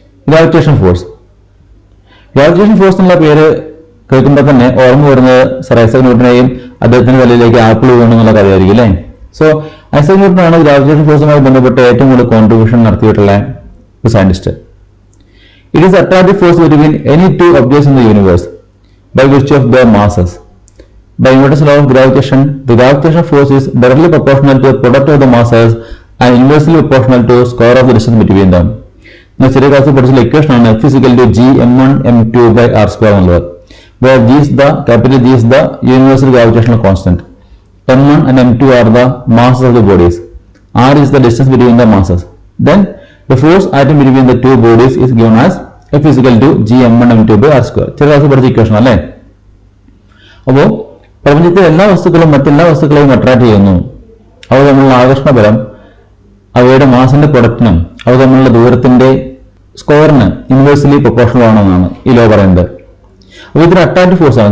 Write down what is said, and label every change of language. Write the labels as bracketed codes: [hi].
[ml] Gravitation force. Gravitation force എന്നുള്ള പേര് കേൾക്കുമ്പോൾ തന്നെ ഓർമ്മ വരുന്നത് സർ ഐസക് ന്യൂട്ടനെയും അദ്ദേഹത്തിന്റെ തലയിലേക്ക് ആപ്പിൾ വീണു എന്നുള്ള കാര്യമായിരിക്കും അല്ലേ. സോ ഐസക് ന്യൂട്ടനാണ് ഗ്രാവിറ്റേഷൻ ഫോഴ്സുമായി ബന്ധപ്പെട്ട് ഏറ്റവും കൂടുതൽ കോൺട്രിബ്യൂഷൻ നടത്തിയിട്ടുള്ള ഒരു scientist. [en] It is attractive force between any two objects in the universe by virtue of their masses. By Newton's law of gravitation, the gravitational force is directly proportional to the product of the masses and inversely proportional to square of the distance between them. [ml] ചെറിയ ക്ലാസ്സിൽ പഠിച്ച equation ആണ് F = G m1 m2 by r² എന്നുള്ളത്. [en] Where G is the universal gravitational constant. m1 and m2 are the masses of the bodies. R is the distance between the masses. Then the force acting between the two bodies is given as F = G m1 m2 by r². [ml] ചെറിയ ക്ലാസ്സിൽ പഠിച്ച equation അല്ലേ. അപ്പോൾ പ്രപഞ്ചത്തിലെ എല്ലാ വസ്തുക്കളും മറ്റെല്ലാ വസ്തുക്കളെയും അട്രാക്ട് ചെയ്യുന്നു. അവ തമ്മിലുള്ള ആകർഷണ ബലം അവയുടെ മാസിന്റെ പ്രൊഡക്റ്റിനും അവ തമ്മിലുള്ള ദൂരത്തിന്റെ സ്ക്വയറിന് ഇൻവേഴ്സ്ലി പ്രൊപ്പോർഷണൽ ആണെന്നാണ് ഈ ലോ പറയുന്നത്. അപ്പോൾ ഇതൊരു അട്രാക്റ്റീവ് ഫോഴ്സാണ്.